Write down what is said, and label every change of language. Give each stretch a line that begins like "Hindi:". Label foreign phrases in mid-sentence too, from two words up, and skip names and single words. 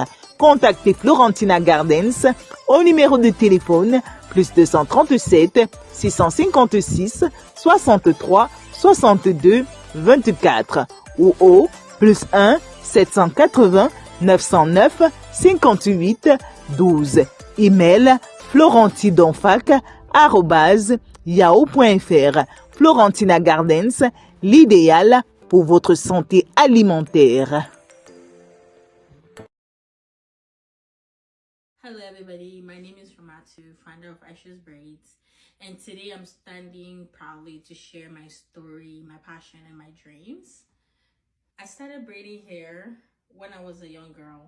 French: Contactez Florentina Gardens au numéro de téléphone +237 656 63 62 24 ou au +1 780 909 58 12. Email florentidonfac@yahoo.fr. Florentina Gardens, l'idéal pour votre santé alimentaire.
English: Hello everybody, my name is Ramatu, founder of Aisha's Braids, and today I'm standing proudly to share my story, my passion, and my dreams. I started braiding hair when I was a young girl.